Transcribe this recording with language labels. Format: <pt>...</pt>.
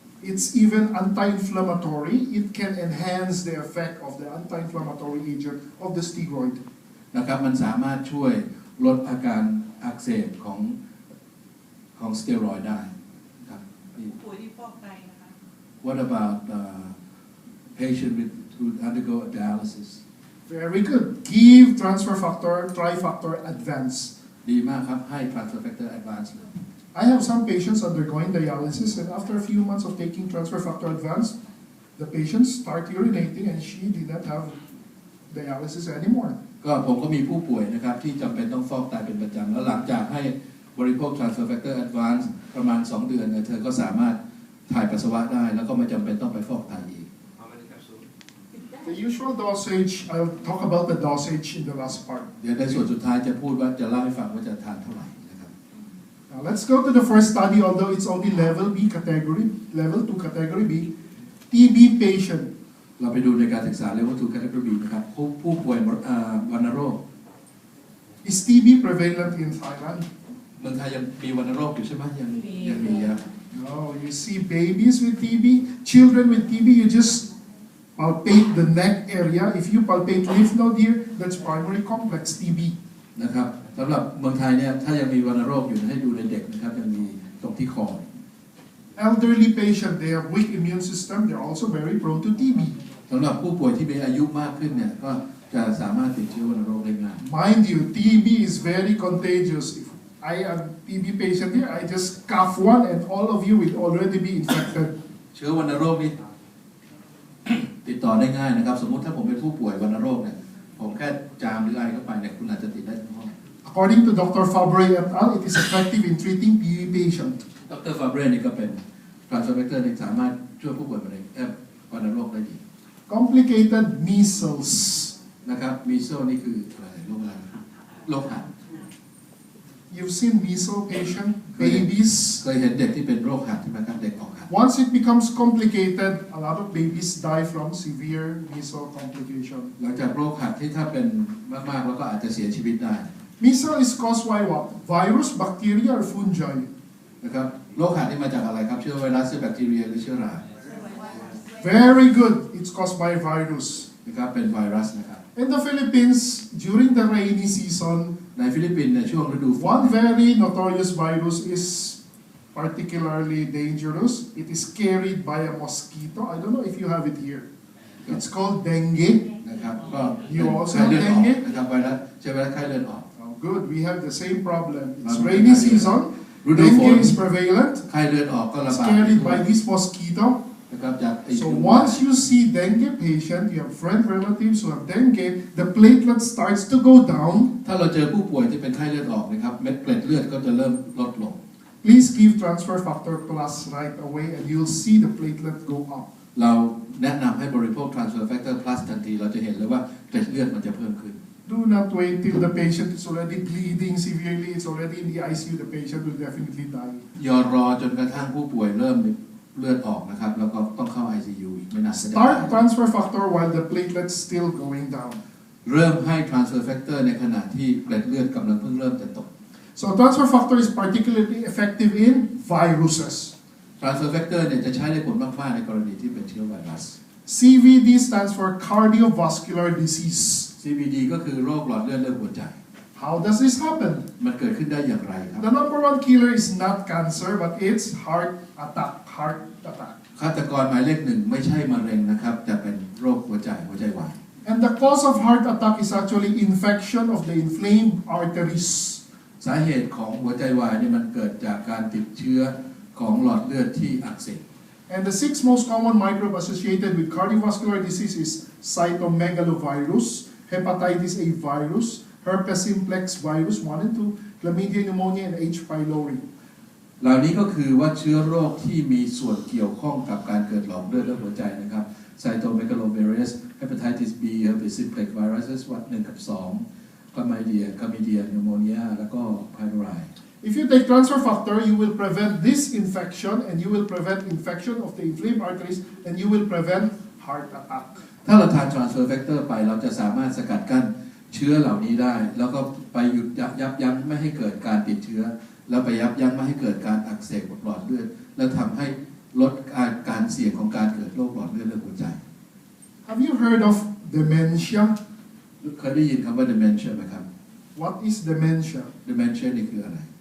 <en>It's even anti-inflammatory. It can enhance the effect of the anti-inflammatory agent of the steroid.</en> <th>นะครับมันสามารถช่วยลดอาการอักเสบของสเตียรอยด์ได้ครับ ป่วยที่ฟอกไตนะคะ</th> <en>What about patient who undergo dialysis? Very good. Give transfer factor, trifactor advance.</en> <th>ดีมากครับให้ transfer factor advance เลย</th> <en>I have some patients undergoing dialysis, and after a few months of taking transfer factor advance, the patients start urinating, and she did not have dialysis anymore.</en> <th>ก็ผมก็มีผู้ป่วยนะครับที่จำเป็นต้องฟอกไตเป็นประจำแล้วหลังจากให้บริโภค transfer factor advance ประมาณ2 เดือนเนี่ยเธอก็สามารถถ่ายปัสสาวะได้แล้วก็ไม่จำเป็นต้องไปฟอกไตอีก</th> <en>How many capsules? The usual dosage, I'll talk about the dosage in the last part.</en> <th>เดี๋ยวในส่วนสุดท้ายจะพูดว่าจะเล่าให้ฟังว่าจะทานเท่าไหร่นะครับ</th> <en>Now let's go to the first study, although it's only level B category, level 2 category B, TB patient.</en> <th>เราไปดูในการศึกษาเลเวล 2 category นะครับผู้ป่วยวัณโรค</th> <en>Is TB prevalent in Thailand?</en> <th>เมืองไทยยังมีวัณโรคอยู่ใช่ไหมยังมีครับ</th> <en>No, you see babies with TB, children with TB, you just palpate the neck area. If you palpate lymph node here, that's primary complex TB.</en> <th>นะครับสำหรับเมืองไทยเนี่ยถ้ายังมีวัณโรคอยู่ให้ดูในเด็กนะครับยังมีตรงที่คอ</th> <en>Elderly patient, they have weak immune system, they're also very prone to TB.</en> <th>สำหรับผู้ป่วยที่มีอายุมากขึ้นเนี่ยก็จะสามารถติดเชื้อวัณโรคได้ง่าย</th> <en>Mind you, TB is very contagious. If I am TB patient here, I just cough one and all of you will already be infected.</en> <th>เชื้อวัณโรคนี่ ติดต่อได้ง่ายนะครับสมมุติถ้าผมเป็นผู้ป่วยวัณโรคเนี่ยผมแค่จามหรือไอเข้าไปเนี่ยคุณอาจจะติดได้ทั้งห้อง</th> <en>According to Dr. Fabre et al., it is effective in treating TB patient.</en> <th>ดร. ฟาเบรนี่ก็เป็น transfer factor ที่สามารถช่วยผู้ป่วยมะเร็งวัณโรคได้ดี</th> <en>Complicated measles.</en> <th>นะครับมีโซ่นี่คืออะไรโรคหัด</th> <en>You've seen measles patient, babies.</en> <th>เคยเห็นเด็กที่เป็นโรคหัดใช่ไหมครับเด็กออกหัด</th> <en>Once it becomes complicated, a lot of babies die from severe measles complication.</en> <th>หลังจากโรคหัดที่ถ้าเป็นมากๆแล้วก็อาจจะเสียชีวิตได้</th> <en>Measles is caused by what? Virus, bacteria, or fungi?</en> <th>นะครับโรคหัดนี่มาจากอะไรครับเชื้อไวรัสเชื้อแบคทีเรียหรือเชื้อรา</th> <en>Very good. It's caused by virus.</en> <th>นะครับเป็นไวรัสนะครับ</th> <en>In the Philippines, during the rainy season,</en> <th>ในฟิลิปปินส์ในช่วงฤดูฝน</th> <en>one very notorious virus is particularly dangerous. It is carried by a mosquito. I don't know if you have it here. It's called dengue.</en> <th>นะครับก็</th> <en>You also</en> <th>ไข้เลือดออก</th> <en>dengue?</en> <th>นะครับไวรัสเชื้อไวรัสไข้เลือดออก</th> <en>good. We have the same problem. It's rainy season. Dengue is prevalent.</en> <th>ไข้เลือดออกก็ระ</th> <en>It's</en> <th>บาด</th> <en>carried by this mosquito.</en> <th>นะครับจากไอ้</th> <en>So once you see dengue patient, you have friend relatives who have dengue, the platelet starts to go down.</en> <th>ถ้าเราเจอผู้ป่วยที่เป็นไข้เลือดออกนะครับเม็ดเกล็ดเลือดก็จะเริ่มลดลง</th> <en>Please give transfer factor plus right away, and you'll see the platelet go up.</en> <th>เราแนะนำให้บริโภค transfer factor plus ทันทีเราจะเห็นเลยว่าเกล็ดเลือดมันจะเพิ่มขึ้น</th> <en>Do not wait till the patient is already bleeding severely, it's already in the ICU, the patient will definitely die.</en> <th>อย่ารอจนกระทั่งผู้ป่วยเริ่มเลือดออกนะครับแล้วก็ต้องเข้า ICU อีกไม่นาน</th> <en>Start transfer factor while the platelets still going down.</en> <th>เริ่มให้ transfer factor ในขณะที่เกล็ดเลือดกำลังเพิ่งเริ่มจะตก</th> <en>So transfer factor is particularly effective in viruses.</en> <th>transfer factor เนี่ยจะใช้ได้ผลมากๆในกรณีที่เป็นเชื้อไวรัส</th> <en>CVD stands for cardiovascular disease.</en> <th>CVD ก็คือโรคหลอดเลือดหัวใจ</th> <en>How does this happen?</en> <th>มันเกิดขึ้นได้อย่างไรครับ</th> <en>The number one killer is not cancer, but it's heart attack. Heart attack.</en> <th>ฆาตกรหมายเลขหนึ่งไม่ใช่มะเร็งนะครับแต่เป็นโรคหัวใจวาย</th> <en>And the cause of heart attack is actually infection of the inflamed arteries.</en> <th>สาเหตุของหัวใจวายเนี่ยมันเกิดจากการติดเชื้อของหลอดเลือดที่อักเสบ</th> <en>And the 6 most common microbe associated with cardiovascular disease is cytomegalovirus, hepatitis A virus, herpes simplex virus 1 and 2, chlamydia pneumonia, and H. pylori.</en> <th>เหล่านี้ก็คือว่าเชื้อโรคที่มีส่วนเกี่ยวข้องกับการเกิดหลอดเลือดและหัวใจนะครับ cytomegalovirus, hepatitis B, herpes simplex viruses 1 กับ 2 chlamydia pneumonia แล้วก็ pylori.</th> <en>If you take transfer factor, you will prevent this infection, and you will prevent infection of the inflamed arteries, and you will prevent heart attack.</en> <th>ถ้าเราทาน transfer factor ไปเราจะสามารถสกัดกั้นเชื้อเหล่านี้ได้แล้วก็ไปหยุดยับยั้งไม่ให้เกิดการติดเชื้อแล้วไปยับยั้งไม่ให้เกิดการอักเสบของหลอดเลือดและทำให้ลดการเสี่ยงของการเกิดโรคหลอดเลือดและหัวใจ</th> <en>Have you heard of dementia?</en> <th>เคยได้ยินคำว่า dementia ไหมครับ</th> <en>What is dementia?</en> <th>dementia นี่คืออะไร</th>